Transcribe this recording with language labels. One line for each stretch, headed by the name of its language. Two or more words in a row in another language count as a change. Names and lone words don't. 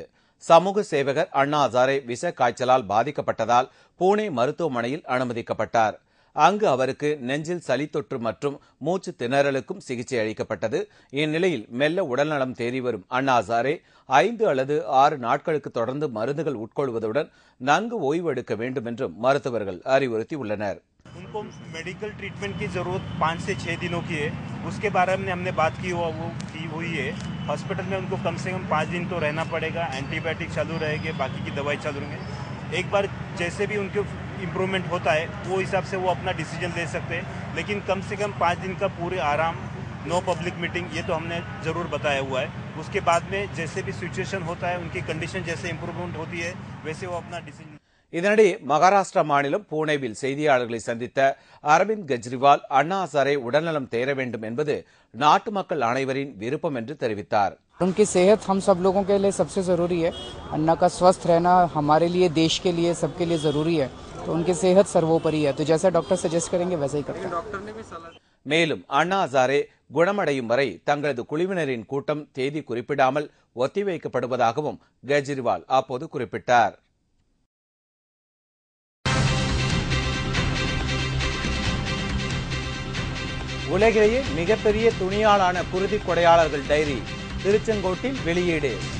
Tamil: சமூக சேவகர் அண்ணா ஹசாரே விஷ காய்ச்சலால் பாதிக்கப்பட்டதால் புனே மருத்துவமனையில் அனுமதிக்கப்பட்டார். அங்கு அவருக்கு நெஞ்சில் சளி தொற்று மற்றும் மூச்சு திணறலுக்கும் சிகிச்சை அளிக்கப்பட்டது. இந்நிலையில் மெல்ல உடல்நலம் தேறி வரும் அண்ணா ஹசாரே 5 அல்லது 6 நாட்களுக்கு தொடர்ந்து மருந்துகள் உட்கொள்வதுடன் நன்கு ஓய்வு எடுக்க வேண்டும் என்றும் மருத்துவர்கள் அறிவுறுத்தியுள்ளனர்.
Hindi: उनको
English: medical treatment
Hindi: की जरूरत 5 से 6 दिनों की है. उसके बारे में हमने बात की हुई है. हॉस्पिटल में उनको कम से कम 5 दिन तो रहना पड़ेगा. एंटीबायोटिक चालू रहेंगे, बाकी की दवाई चालू रहेंगे. एक बार जैसे भी उनके इम्प्रूवमेंट होता है वो हिसाब से वो अपना डिसीजन ले सकते हैं. लेकिन कम से कम 5 दिन का पूरे आराम,
English: no public meeting,
Hindi: ये तो हमने जरूर बताया हुआ है. उसके बाद में जैसे भी सिचुएशन होता है, उनकी कंडीशन जैसे इम्प्रूवमेंट होती है वैसे वो अपना डिसीजन.
Tamil: இதனிடையே மகாராஷ்டிரா மாநிலம் புனேவில் செய்தியாளர்களை சந்தித்த அரவிந்த் கெஜ்ரிவால் அண்ணா ஹசாரே உடல்நலம் தேர வேண்டும் என்பது நாட்டு மக்கள் அனைவரின் விருப்பம் என்று தெரிவித்தார்.
Hindi: उनकी सेहत हम सब लोगों के लिए सबसे जरूरी है. अन्ना का स्वस्थ रहना हमारे लिए, देश के लिए, सबके लिए जरूरी है. तो उनकी सेहत सर्वोपरि है. तो जैसा डॉक्टर सजेस्ट करेंगे वैसा ही करते हैं.
Tamil: மேலும் அண்ணா ஹசாரே குணமடையும் வரை தங்களது குழுவினரின் கூட்டம் தேதி குறிப்பிடாமல் ஒத்திவைக்கப்படுவதாகவும் கெஜ்ரிவால் அப்போது குறிப்பிட்டார். உலகிலேயே மிகப்பெரிய துணியாலான குருதி கொடையாளர்கள் டைரி திருச்செங்கோட்டில் வெளியீடு.